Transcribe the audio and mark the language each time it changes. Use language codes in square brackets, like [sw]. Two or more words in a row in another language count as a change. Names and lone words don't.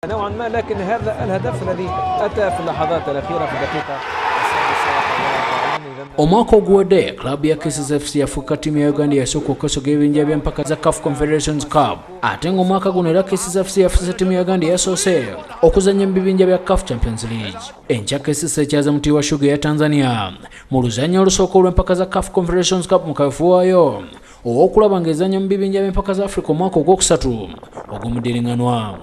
[ar] نوعا ما، لكن هذا الهدف الذي أتى في اللحظات الأخيرة في الدقيقة. [lg] Omwaka oguwedde klabu ya KCCA yafuuka ttiimu ya Uganda yasooka okusoga ebibinja by'empaka za CAF Confederations Cup, ate ng'omwaka guno era KCCA yafuuse ttiimu ya Uganda yasoose okuzannya mu bibinja bya CAF Champions League. Enkya KCCA ekyaza Mtibwaeya ya Tanzania mu luzannya olusooka olw'empaka za CAF Confederations Cup mu kaweefube waayo ow'okulaba ng'ezannya mu bibinja by'empaka za Africa omwaka ogwokusatu ogw'omudiringanwa.